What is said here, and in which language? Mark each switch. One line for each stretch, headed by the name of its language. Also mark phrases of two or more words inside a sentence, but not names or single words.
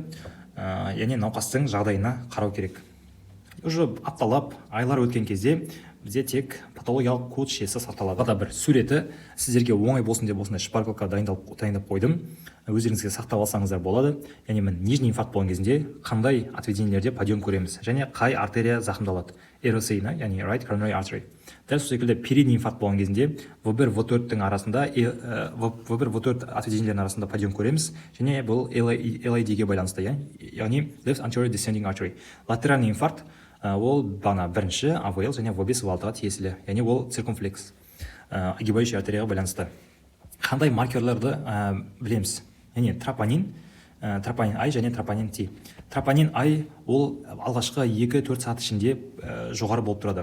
Kazakh: Яғни науқастың жағдайына қарау керек. Уже апталап, айлар өткен кезде бізде тек патологиялық ку шешесі сақталады. Бір суреті сіздерге оңай болсын деп осындай шпаргалка дайындап қойдым. Өздеріңізге сақтап алсаңыздар болады. Яғни мен
Russian: нижний инфаркт
Kazakh: болған кезінде қандай отведениелерде подъем көреміз және қай артерия зақымдалады.
English: RSA, яғни right coronary artery.
Kazakh: Дәл сол секілді
Russian: передний инфаркт
Kazakh: болған кезінде В1, В4-тің арасында, В1, В4 отведениелердің арасында подъем көреміз және бұл LAD-ге байланысты, яғни
English: left anterior descending artery.
Russian: Латеральный инфаркт
Kazakh: ол бірінші АВЛ және В5, В6-ға тиесілі, яғни ол циркумфлекс, огибающий артерияға байланысты. Қандай маркерлерді білеміз? Яғни тропонин I және тропонин T. Тропонин I ол алғашқы 2-4 сағат ішінде жоғары болып тұрады.